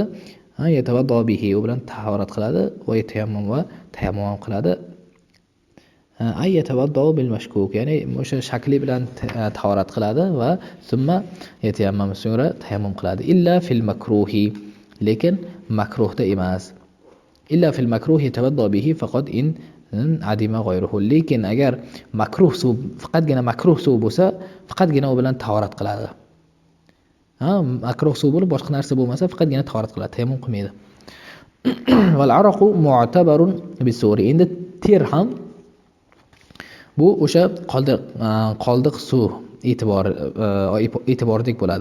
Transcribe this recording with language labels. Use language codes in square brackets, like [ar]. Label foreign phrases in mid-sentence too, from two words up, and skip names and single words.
[ar] يتوضأ به, [uz] u bilan tahorat qiladi, va tayammum qiladi. [ar] أي يتوضأ بالمشكوك, [uz] ya'ni o'sha shakli bilan tahorat qiladi va [ar] ثم يتيمم, [uz] so'ngra tayammum qiladi. [ar] إلا في المكروه, [uz] lekin makruhda emas. [ar] إلا في المكروه يتوضأ به فقط إن عدم غيره, [uz] lekin agar makruh suv, faqatgina makruh suv bo'lsa, faqatgina u bilan tahorat qiladi. Makruh suv bo'lib boshqa narsa bo'lmasa, faqatgina tahorat qiladi, tayammum qilmaydi. [ar] والعرق معتبر بالسؤر, [uz] endi ter ham bu o'sha qoldiq suv e'tibordek bo'ladi.